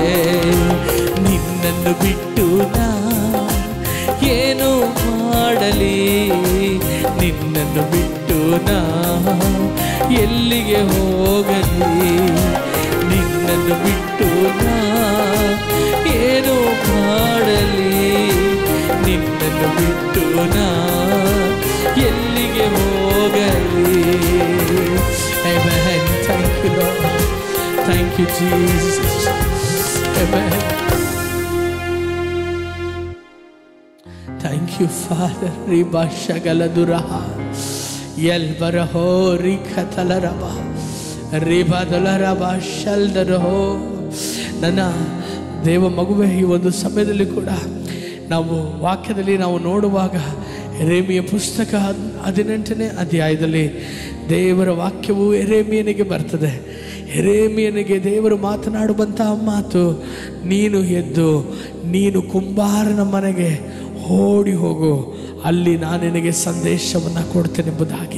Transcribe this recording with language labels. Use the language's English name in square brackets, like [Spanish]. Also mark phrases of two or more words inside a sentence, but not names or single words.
[Kannada] ನಿನ್ನನ್ನು ಬಿಟ್ಟು ನಾ ಏನು ಮಾಡಲಿ, ನಿನ್ನನ್ನು ಬಿಟ್ಟು ನಾ ಎಲ್ಲಿಗೆ ಹೋಗಲಿ. ನಿನ್ನನ್ನು ಬಿಟ್ಟು ನಾ ಏನು ಮಾಡಲಿ, ನಿನ್ನನ್ನು ಬಿಟ್ಟು ನಾ ಎಲ್ಲಿಗೆ ಹೋಗಲಿ. [English] Amen. Thank you, Lord. Thank you, Jesus. Amen. Thank you, Father. Riba shagaladuraha yelbaraho rikatalaraba ribadolaraba shaldaraho. [Kannada] ನನ್ನ ದೇವ ಮಗುವೆ, ಈ ಒಂದು ಸಮಯದಲ್ಲಿ ಕೂಡ ನಾವು ವಾಕ್ಯದಲ್ಲಿ ನಾವು ನೋಡುವಾಗ ಯೆರೆಮೀಯ ಪುಸ್ತಕ 18ನೇ ಅಧ್ಯಾಯದಲ್ಲಿ ದೇವರ ವಾಕ್ಯವು ಯೆರೆಮೀಯನಿಗೆ ಬರ್ತದೆ. ಯೆರೆಮೀಯನಿಗೆ ದೇವರು ಮಾತನಾಡುವಂತಹ ಮಾತು, ನೀನು ಎದ್ದು ನೀನು ಕುಂಬಾರನ ಮನೆಗೆ ಓಡಿ ಹೋಗು, ಅಲ್ಲಿ ನಾನು ನಿನಗೆ ಸಂದೇಶವನ್ನು ಕೊಡ್ತೇನೆಂಬುದಾಗಿ.